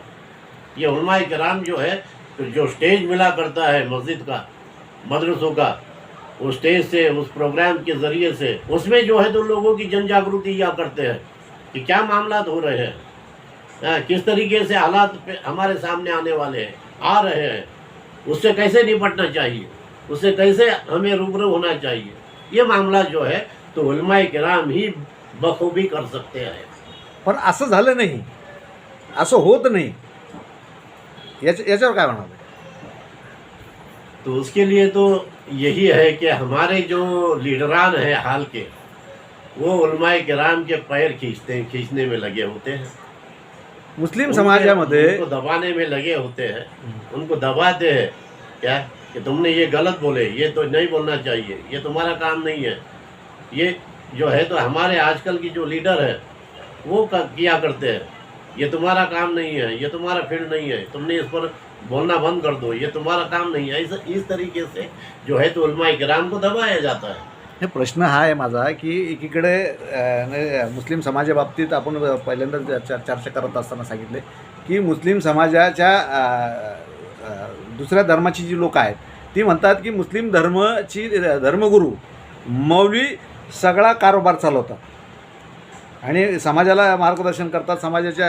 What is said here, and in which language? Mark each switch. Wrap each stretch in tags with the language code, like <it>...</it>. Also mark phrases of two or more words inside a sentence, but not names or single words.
<ur>یہ علماء کرام جو ہے تو جو سٹیج ملا کرتا ہے مسجد کا، مدرسوں کا، اس سٹیج سے، اس پروگرام کے ذریعے سے، اس میں جو ہے تو لوگوں کی جن جاگرتی کیا کرتے ہیں کہ کیا معاملات ہو رہے ہیں، کس طریقے سے حالات ہمارے سامنے آنے والے ہیں، آ رہے ہیں، اس سے کیسے نپٹنا چاہیے، اس سے کیسے ہمیں روبرو ہونا چاہیے. یہ معاملات جو ہے تو علماء کرام ہی بخوبی کر سکتے ہیں.</ur> <mr>पण असं झालं नाही, असं होत नाही. याच्यावर काय म्हणाल?</mr> <ur>تو اس کے لیے تو یہی ہے کہ ہمارے جو لیڈران ہیں حال کے، وہ علماء کرام کے پیر کھینچنے میں لگے ہوتے ہیں،</ur> <mr>मुस्लिम समाजामध्ये</mr> <ur>ان کو دبانے میں لگے ہوتے ہیں، ان کو دباتے ہیں کیا کہ تم نے یہ غلط بولے، یہ تو نہیں بولنا چاہیے، یہ تمہارا کام نہیں ہے. یہ جو ہے تو ہمارے آج کل کی جو لیڈر ہے وہ کیا کرتے ہیں، یہ تمہارا کام نہیں ہے، یہ تمہارا فیلڈ نہیں ہے، تم نے اس پر بولنا بند کر دو، یہ تمہارا کام نہیں ہے. اس طریقے سے جو ہے تو علماء کرام کو دبایا جاتا ہے.</ur> <mr>हे प्रश्न हा आहे माझा की एकीकडे मुस्लिम समाजाबाबतीत आपण पहिल्यांदा चर्चा करत असताना सांगितले की मुस्लिम समाजाच्या दुसऱ्या धर्माची जी लोक आहेत ती म्हणतात की मुस्लिम धर्मगुरू मौलवी सगळा कारोबार चालवतात आणि समाजाला मार्गदर्शन करतात समाजाच्या.</mr>